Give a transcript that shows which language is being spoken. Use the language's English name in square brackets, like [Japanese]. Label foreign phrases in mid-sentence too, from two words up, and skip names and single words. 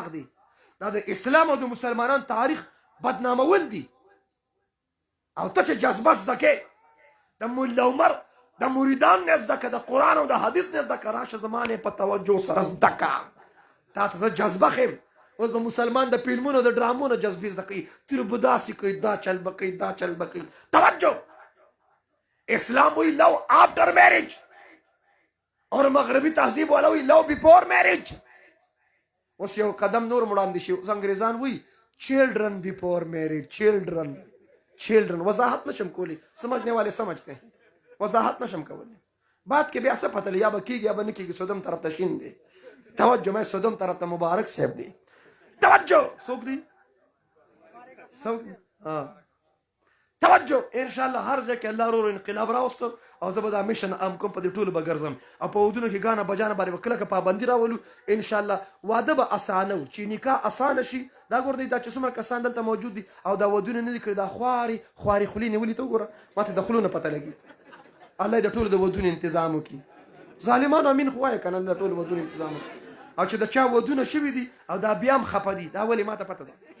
[Pashto] دی دا د اسلام او د مسلمانانو تاریخ بدنامول دي او ته چې جذبه زده کې د ملا عمر د مریدان نه زده که د قرآن او د حدیث نه زده که راشه زما نه په توجه سره زده که تا ته زه جذبه ښیم اوس به مسلمان د فلمونو د ډرامو نه جذبې زده کوي تیر به داسې کوي دا چل به کوي دا چل به کوي توجه اسلام [English] we love after marriage [Urdu] اور مغربی تہذیب والا [English] we love before marriage [Pashto] اوس یو قدم نور وړاندې شي اوس انګریزان [English] we children before marriage [Pashto] چلډرن وضاحت نشم کولی [Urdu] سمجھنے والے سمجھتے ہیں [Pashto] وضاحت نشم کولی بات کې بیا څه پته یا به کېږي یا به نه کېږي سودم طرف ته شین دی توجه مې سودم طرف ته مبارک صاحب دی توجه څوک دی توجه [Arabic] ان شاء الله [Pashto] هر ځای کې الله ورو انقلاب راوسته او زه به دا میشن ام کوم په دې ټولو به ګرځم او په ودونو کې [Urdu] ګانا بجانه [Pashto] باندې به کلکه پابندي راولو [Arabic] ان شاء الله [Pashto] واده به اسانه و چې نکاح اسانه شي دا ګور دی دا چې څومره کسان دلته موجود دي او دا ودونه نه دي کړي دا خواري خولي نیولي ته وګوره ما ته د خولو نه پته لګي الله د ټولو د ودونو تنظیم وکړي ظالمانو امین خو وایه که نه د ټولو ودونو تنظیم وکړي او چې د چا ودونه شوي دي او دا بیا هم خفه دي دا ولې ما ته پته ده